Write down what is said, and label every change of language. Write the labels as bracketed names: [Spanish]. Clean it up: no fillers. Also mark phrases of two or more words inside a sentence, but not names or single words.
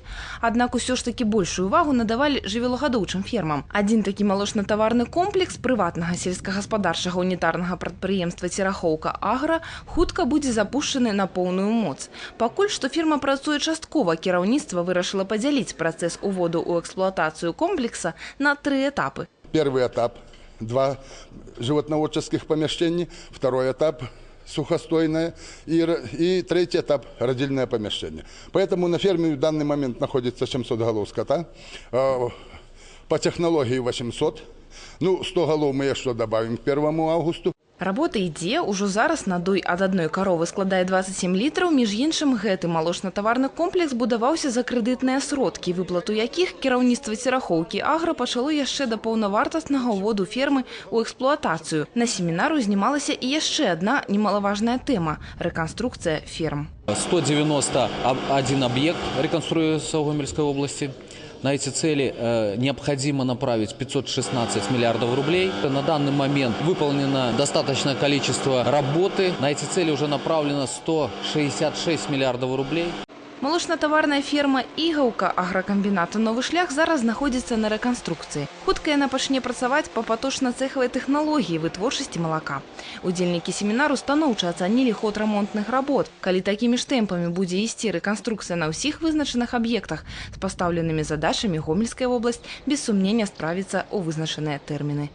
[Belarusian] Аднак усё ж такі большую увагу надавалі жывёлагадоўчым фермам. Адзін такі малочна-таварны комплекс прыватнага сельскагаспадарчага унітарнага прадпрыемства «Церахоўка Агра» хутка будзе запушчаны на поўную моц. Пакуль што фірма працуе часткова, кіраўніцтва вырашыла падзяліць працэс уводу ў эксплуатацыю комплекса на 3 этапы. [Russian] Первый этап – 2 животноводческих помещения, второй этап – сухостойное и третий этап – родильное помещение. Поэтому на ферме в данный момент находится 700 голов скота, по технологии 800, 100 голов мы еще добавим к 1 августу. [Belarusian] Работа ідзе, ужо зараз надой ад адной каровы складае 27 літраў, між іншым гэты малочна-таварны комплекс будаваўся за крэдытныя сродкі, выплату якіх кіраўніцтва «Церахоўкі Агра» пачало яшчэ да паўнавартаснага ўводу фермы ў эксплуатацыю. На семінару знімалася і яшчэ адна немалаважная тэма – рэканструкцыя ферм. [Russian] 191 объект реконструируется в Гомельской области. На эти цели необходимо направить 516 миллиардов рублей. На данный момент выполнено достаточное количество работы. На эти цели уже направлено 166 миллиардов рублей. [Belarusian] Малочна-таварная ферма «Ігаўка» агракамбіната «Новы шлях» зараз знаходзіцца на рэканструкцыі. Хутка яна пачне працаваць па паточна-цэхавай тэхналогіі вытворчасці малака. Удзельнікі семінару станоўча ацанілі ход рамонтных работ. Калі такімі ж тэмпамі будзе ісці рэканструкцыя на ўсіх вызначаных аб'ектах з пастаўленымі задачамі, Гомельская вобласць без сумнення справіцца ў вызначаныя тэрміны.